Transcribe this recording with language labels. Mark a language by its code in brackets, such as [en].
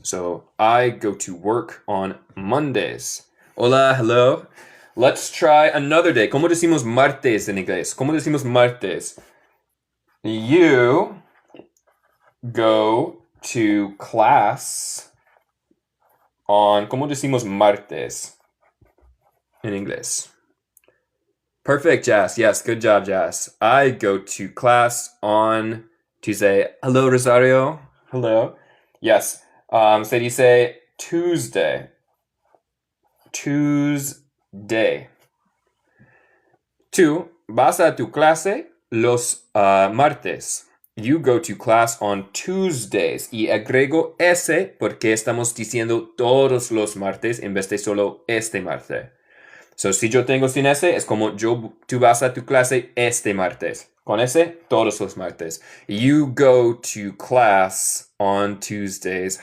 [en] So, I go to work on Mondays. Hola, hello. Let's try another day. [es] ¿Cómo decimos martes en inglés? ¿Cómo decimos martes? [en] You go to class on... [es] ¿Cómo decimos martes en inglés? [en] Perfect, Jazz. Yes, good job, Jazz. I go to class on Tuesday. Hello, Rosario. Hello. Yes. [es] Se dice Tuesday. Tuesday. Tú vas a tu clase los martes. [en] You go to class on Tuesdays. [es] Y agrego S porque estamos diciendo todos los martes en vez de solo este martes. So, si yo tengo sin S, es como tú vas a tu clase este martes. Con S, todos los martes. [en] You go to class on Tuesdays.